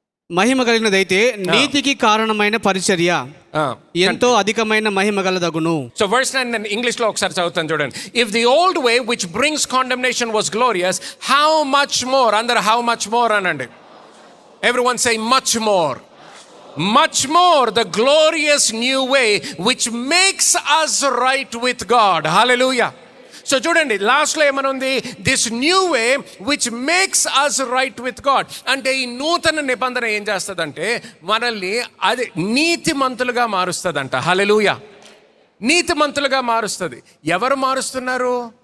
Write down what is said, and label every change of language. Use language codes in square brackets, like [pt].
[te] మహిమ కలిగినదైతే నీతికి కారణమైన పరిచర్య ఎంతో అధికమైన మహిమ గలదగును. సో వర్స్ 9 నేను ఇంగ్లీష్ లో ఒకసారి చదువుతాను చూడండి. [en] if the old way which brings condemnation was glorious, how much more, [te] అందరూ [en] How much more అనండి. Everyone say much more. Much more the glorious new way which makes us right with God. Hallelujah. So [te] చూడండి, లాస్ట్లో ఏమనుంది? [en] This new way which makes us right with God. [te] అంటే ఈ నూతన నిబంధన ఏం చేస్తుందంటే మనల్ని అది నీతిమంతులుగా మారుస్తుందంట. హల్లెలూయా. నీతిమంతులుగా మారుస్తుంది. ఎవరు మారుస్తున్నారు?